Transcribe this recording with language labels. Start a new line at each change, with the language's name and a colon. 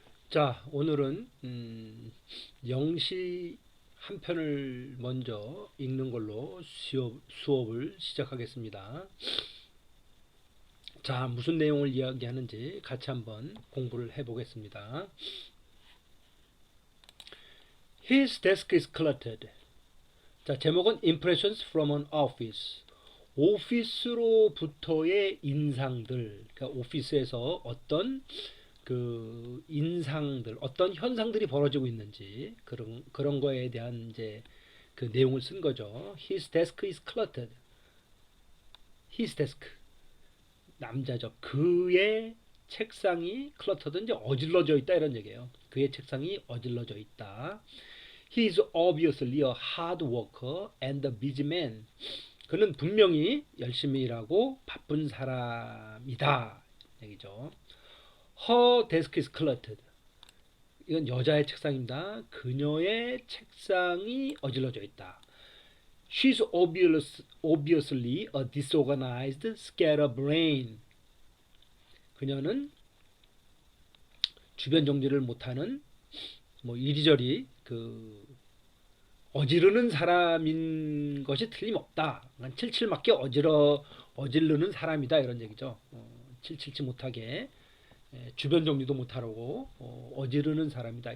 Korean: 자, 오늘은 영시 한 편을 먼저 읽는 걸로 수업을 시작하겠습니다. 자, 무슨 내용을 이야기하는지 같이 한번 공부를 해보겠습니다.
English: His desk is cluttered.
Korean: 자, 제목은
English: Impressions from an Office.
Korean: 오피스로부터의 인상들, 그러니까 오피스에서 어떤 그 인상들, 어떤 현상들이 벌어지고 있는지 그런 거에 대한 이제 그 내용을 쓴 거죠.
English: His desk is cluttered. His desk
Korean: 남자죠. 그의 책상이 cluttered 이제 어질러져 있다 이런 얘기예요. 그의 책상이 어질러져 있다.
English: He is obviously a hard worker and a busy man.
Korean: 그는 분명히 열심히 일하고 바쁜 사람이다. 얘기죠.
English: Her desk is cluttered.
Korean: 이건 여자의 책상입니다. 그녀의 책상이 어질러져 있다.
English: She's obviously a disorganized scatterbrain.
Korean: 그녀는 주변 정리를 못하는 뭐 이리저리 그 어지르는 사람인 것이 틀림없다. 칠칠맞게 어지르는 사람이다 이런 얘기죠. 칠칠치 못하게 주변 정리도 못하라고 어지르는 사람이다.